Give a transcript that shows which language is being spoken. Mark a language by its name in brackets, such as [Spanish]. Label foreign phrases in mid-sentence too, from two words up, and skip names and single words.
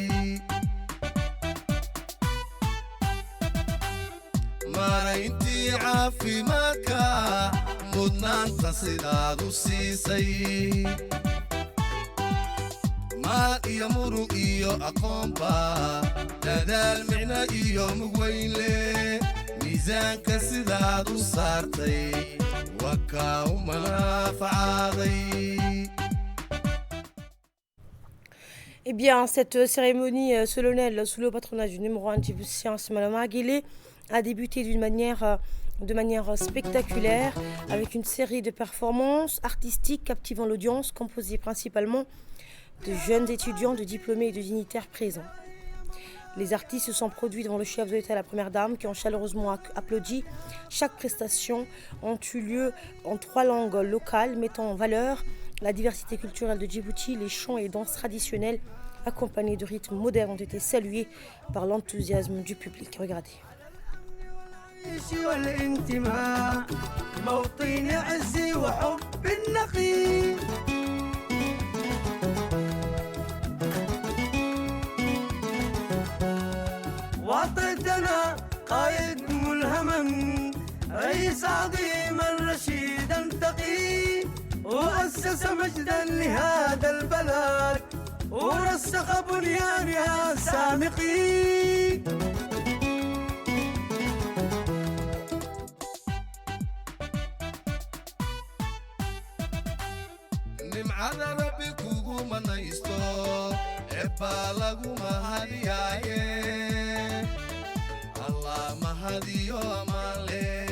[Somali] maarayntii caafimaadka mudnaanta sidaad u siisay maal iyo murug iyo aqoonba dadaal micno iyo mugweynle miisaanka sidaad u saartay waa kaa u manafacaaday. [French] Eh bien, cette cérémonie solennelle sous le patronage du numéro 1 djiboutien Ismaël Omar Guelleh a débuté de manière spectaculaire avec une série de performances artistiques captivant l'audience, composée principalement de jeunes étudiants, de diplômés et de dignitaires présents. Les artistes se sont produits devant le chef de l'État et la première dame qui ont chaleureusement applaudi. Chaque prestation a eu lieu en 3 langues locales, mettant en valeur la diversité culturelle de Djibouti. Les chants et danses traditionnels accompagnés de rythmes modernes ont été salués par l'enthousiasme du public. Regardez. [Arabic] وطدنا قائد ملهما رئيس عظيما رشيدا تقي وأسس مجدا لهذا البلد ورسخ بنيانها سامقي [Somali] nimcada rabbi kugu manaysto ebbaa lagu mahadiyaaye allah mahadiyo amaanle